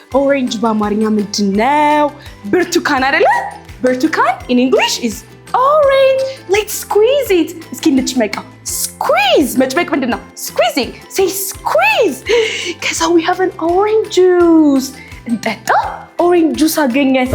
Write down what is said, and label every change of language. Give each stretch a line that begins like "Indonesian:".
Amharic: Orange በአማርኛ ምንድነው? ብርቱካን አይደለ? ብርቱካን
English: in English is orange. Let's squeeze it.
Amharic: እስኪ እንጭመቀው.
English: Squeeze.
Amharic: መጭመቅ ምንድነው?
English: Squeezing. Say squeeze.
Amharic: ከዛ
English: we have an orange juice.
Amharic: እንጠጣ። Orange juice አገኘን.